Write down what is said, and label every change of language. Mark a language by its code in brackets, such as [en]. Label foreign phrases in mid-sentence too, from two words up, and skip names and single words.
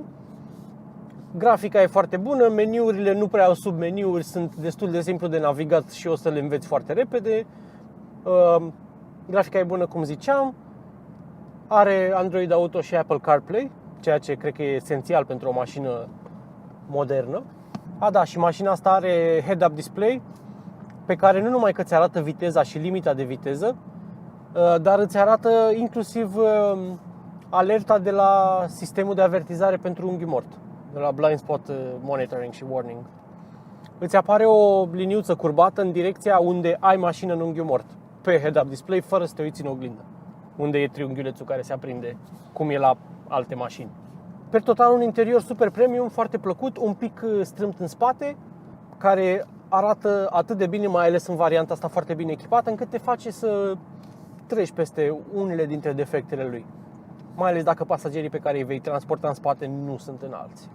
[ro] Grafica e foarte bună, meniurile nu prea au submeniuri, sunt destul de simplu de navigat și o să le înveți foarte repede. Grafica e bună, cum ziceam. Are Android Auto și Apple CarPlay, ceea ce cred că e esențial pentru o mașină modernă. Da, și mașina asta are [en] head-up display [ro] pe care nu numai că îți arată viteza și limita de viteză, dar îți arată inclusiv alerta de la sistemul de avertizare pentru unghi mort, de la [en] blind spot monitoring [ro] și warning. Îți apare o liniuță curbată în direcția unde ai mașină în unghiul mort, pe [en] head-up display, [ro] fără să te uiți în oglindă, unde e triunghiulețul care se aprinde, cum e la alte mașini. Per total, un interior super premium, foarte plăcut, un pic strâmt în spate, care arată atât de bine, mai ales în varianta asta foarte bine echipată, încât te face să treci peste unele dintre defectele lui, mai ales dacă pasagerii pe care îi vei transporta în spate nu sunt înalți.